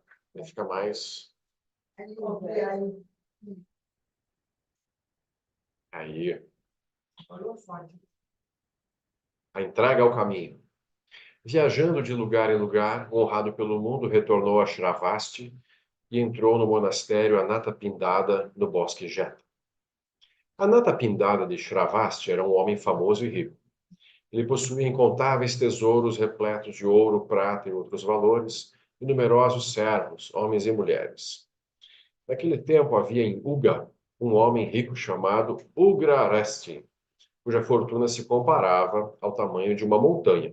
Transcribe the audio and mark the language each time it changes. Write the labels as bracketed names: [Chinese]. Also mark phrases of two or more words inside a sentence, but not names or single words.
[Portuguese] Fica mais. Aí. A entrega ao caminho. Viajando de lugar em lugar, honrado pelo mundo, retornou a Shravasti e entrou no monastério Anathapindada, no bosque Jeta. Anathapindada de Shravasti era um homem famoso e rico. Ele possuía incontáveis tesouros repletos de ouro, prata e outros valores, e numerosos servos, homens e mulheres. Naquele tempo havia em Uga um homem rico chamado Ugraresti, cuja fortuna se comparava ao tamanho de uma montanha.